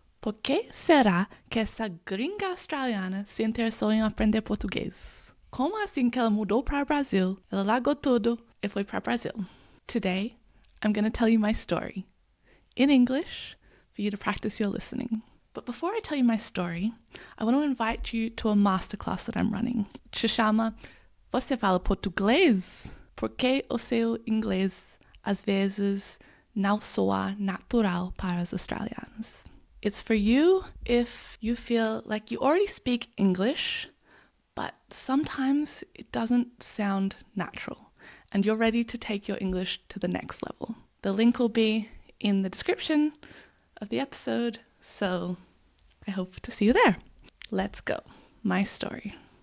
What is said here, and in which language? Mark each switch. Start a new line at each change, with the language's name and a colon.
Portuguese: Por que será que essa gringa australiana se interessou em aprender português? Como assim que ela mudou para o Brasil? Ela largou tudo e foi para o Brasil.
English: Today, I'm going to tell you my story in English for you to practice your listening. But before I tell you my story, I want to invite you to a masterclass that I'm running.
Portuguese: Se chama Você fala português? Por que o seu inglês às vezes não soa natural para os australianos?
English: It's for you if you feel like you already speak English, but sometimes it doesn't sound natural and you're ready to take your English to the next level. The link will be in the description of the episode, so I hope to see you there. Let's go. My story.